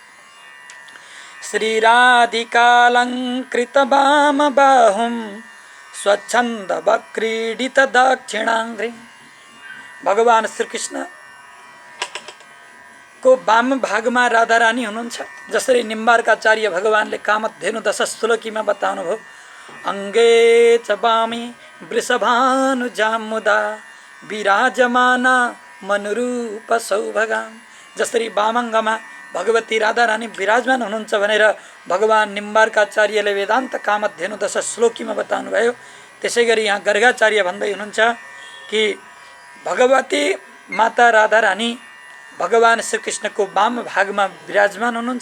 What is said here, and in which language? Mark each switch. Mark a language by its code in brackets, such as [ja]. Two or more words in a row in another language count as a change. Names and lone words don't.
[sa] श्रीराधिकालङ्कृत वाम बाहुम स्वच्छन्द वक्रीडित दक्षिणाङ्घ्रि। [ne] भगवान श्रीकृष्ण को वाम भागमा राधा रानी हुनुहुन्छ। जसरी निम्बार्काचार्य भगवानले कामधेनु दश श्लोकीमा बताउनु भयो, [sa] अङ्गे च वामी वृषभानुजामुदा विराजमाना मनुरूप सौभगाम। [ne] जसरी वामाङ्गमा भगवती राधा रानी विराजमान हुनुहुन्छ भनेर भगवान निम्बार्काचार्यले वेदान्त कामधेनु दश श्लोकीमा बताउनु भयो, त्यसै गरी यहाँ गर्गाचार्य भन्दै हुनुहुन्छ कि भगवती माता राधा रानी भगवान श्रीकृष्णको वाम भागमा विराजमान हुनुहुन्छ।